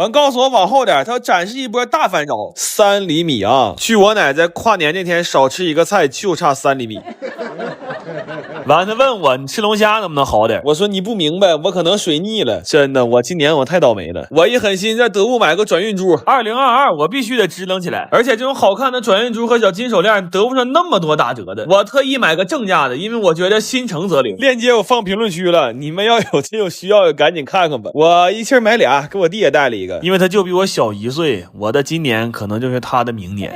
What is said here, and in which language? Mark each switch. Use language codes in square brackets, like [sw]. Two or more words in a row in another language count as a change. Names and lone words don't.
[zh] 完告訴我往後點，他要展示一波大翻勺，3厘米啊！據我奶在跨年那天少吃一個菜，就差3厘米。完他問我，你吃龍蝦能不能好點？我說你不明白，我可能水逆了。真的，我今年我太倒霉了。我一狠心在得物买个轉運珠，2022我必須得支棱起來。而且這種好看的轉運珠和小金手鏈得不上那麼多打折的，我特意買個正價的，因為我覺得心誠則靈。鏈接我放評論區了，你們要有這種需要的趕緊看看吧。我一氣買倆，給我弟也帶了一個，因為他就比我小1歲，我的今年可能就是他的明年。